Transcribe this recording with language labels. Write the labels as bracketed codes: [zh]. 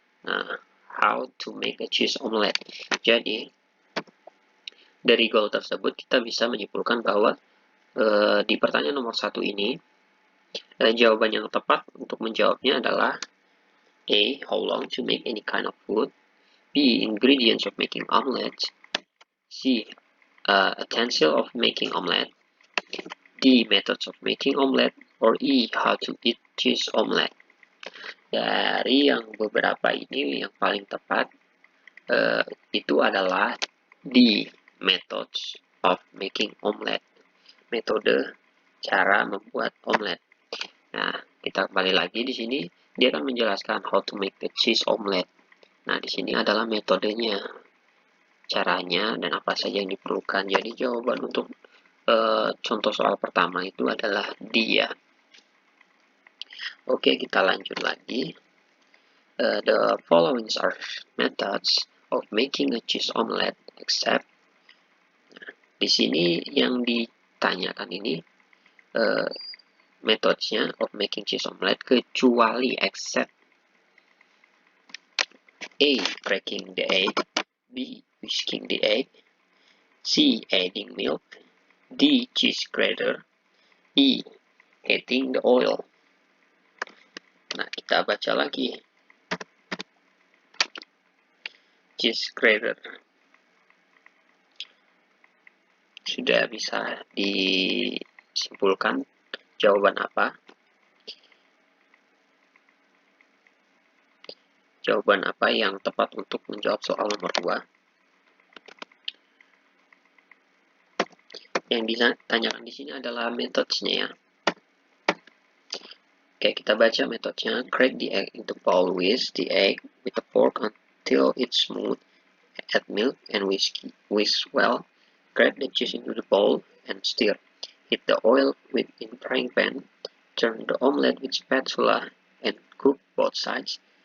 [en] Nah, how to make a cheese omelette. [id] Jadi, dari goal tersebut kita bisa menyimpulkan bahwa di pertanyaan nomor 1 ini, jawaban yang tepat untuk menjawabnya adalah A. [en] How long to make any kind of food. B. Ingredients of making omelette. C. Utensil of making omelette. D. Methods of making omelette. Or E. How to eat cheese omelette. [id] Dari yang beberapa ini, yang paling tepat itu adalah D. [en] Methods of making omelette. [id] Metode cara membuat omelette. Nah, kita kembali lagi di sini, dia akan menjelaskan [en] how to make the cheese omelette. [id] Nah, di sini adalah metodenya, caranya, dan apa saja yang diperlukan. Jadi, jawaban untuk contoh soal pertama itu adalah dia. Oke, kita lanjut lagi. [en] The following are methods of making a cheese omelette except. [id] Nah, di sini yang ditanyakan ini methodnya [en] of making cheese omelette [id] kecuali [en] except A. Cracking the egg. B. Whisking the egg. C. Adding milk. D. Cheese grater. E. Heating the oil. [id] Nah, kita baca lagi. [en] Cheese grater. [id] Sudah bisa disimpulkan jawaban apa? Jawaban apa yang tepat untuk menjawab soal nomor 2? Yang ditanyakan di sini adalah methodenya ya. Oke, kita baca metodenya. [en] Crack the egg into bowl with the egg with a fork until it's smooth. Add milk and whisk well. Grab the cheese into the bowl and stir. Heat the oil in frying pan. Turn the omelette with spatula and cook both sides.